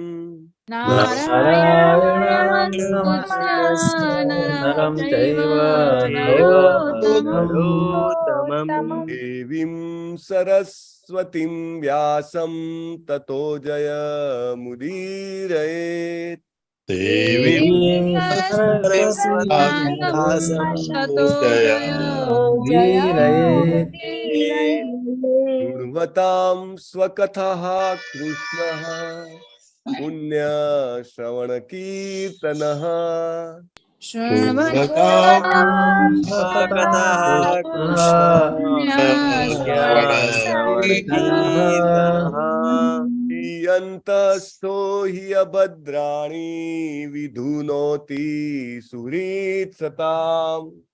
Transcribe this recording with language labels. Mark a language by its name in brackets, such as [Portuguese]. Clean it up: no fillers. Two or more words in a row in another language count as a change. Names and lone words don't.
[Sanskrit] देवीं सरस्वतीं व्यासं ततो जयमुदीरयेत. દેવીં શૃण्वतां स्वकथः कृष्णः पुण्यश्रवणकीर्तनः. यन्तस्थो हि अभद्राणि विधुनोति सुहृत्सताम.